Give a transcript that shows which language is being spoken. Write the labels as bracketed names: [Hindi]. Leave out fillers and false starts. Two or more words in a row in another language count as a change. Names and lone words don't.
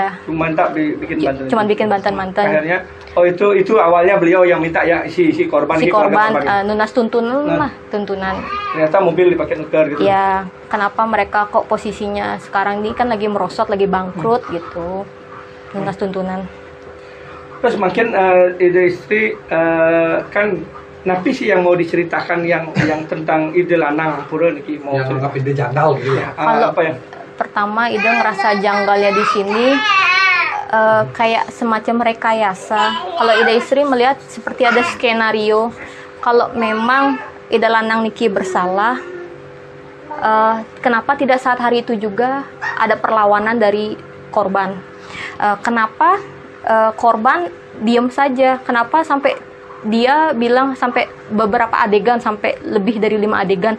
[Indonesian] Cuma bikin banten. Akhirnya, itu awalnya beliau yang minta ya si korban. Si korban nunas tuntunan. Ternyata mobil dipakai nukar gitu. Ya, kenapa mereka kok posisinya sekarang ini kan lagi merosot, lagi bangkrut gitu. Nunas tuntunan. Terus makin [Balinese] ide istri [Indonesian] kan napi sih yang mau diceritakan yang tentang [Balinese] ide lanang pura niki [Indonesian] mau yang anggap ide janggal gitu ya. Kalau pertama ide ngerasa janggalnya di sini kayak semacam rekayasa. Kalau [Balinese] ide istri [Indonesian] melihat seperti ada skenario. Kalau memang [Balinese] ide lanang niki [Indonesian] bersalah, kenapa tidak saat hari itu juga ada perlawanan dari korban? Kenapa korban diam saja? Kenapa sampai dia bilang sampai beberapa adegan, sampai lebih dari 5 adegan?